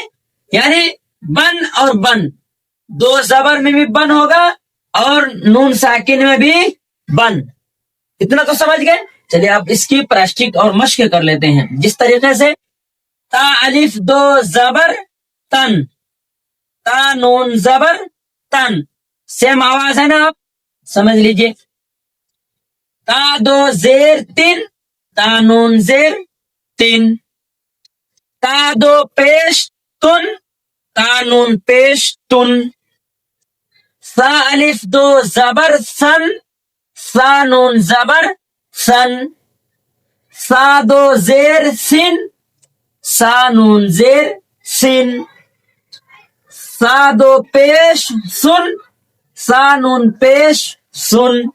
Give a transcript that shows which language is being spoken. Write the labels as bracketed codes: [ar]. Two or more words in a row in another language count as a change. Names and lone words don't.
[ur] یعنی بن اور بن، 2 زبر میں بھی بن ہوگا اور نون ساکن میں بھی بن۔ اتنا تو سمجھ گئے؟ چلیے اب اس کی پریکٹس اور مشق کر لیتے ہیں۔ جس طریقے سے تا الف 2 زبر تن، تا نون زبر تن، سیم آواز ہے نا؟ آپ سمجھ لیجئے۔ تا 2 زیر تن، تا نون زیر تن، تا 2 پیش تن، تا نون پیش تن، سا الف 2 زبر سن، سا نون زبر سن، سا 2 زیر سن، سا نون زیر سن، سا 2 پیش سن، سا نون پیش سن،